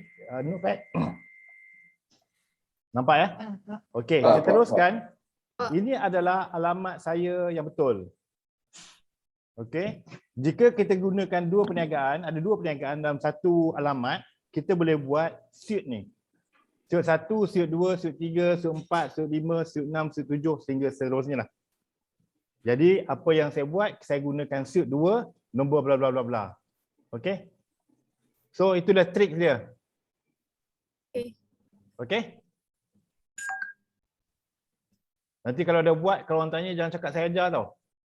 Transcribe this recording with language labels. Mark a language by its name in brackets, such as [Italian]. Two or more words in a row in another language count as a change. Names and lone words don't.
[Malay] Notepad. Nampak ya? Okey, saya teruskan. Ini adalah alamat saya yang betul. Okey. Jika kita gunakan ada dua perniagaan dalam satu alamat, kita boleh buat suite ni. Suite 1, suite 2, suite 3, suite 4, suite 5, suite 6, suite 7 sehingga seterusnya lah. Jadi apa yang saya buat, saya gunakan suite 2, nombor bla bla bla bla. Okey. So itulah trik dia. Okey. Nanti kalau ada buat, kalau orang tanya jangan cakap saya ajar tau.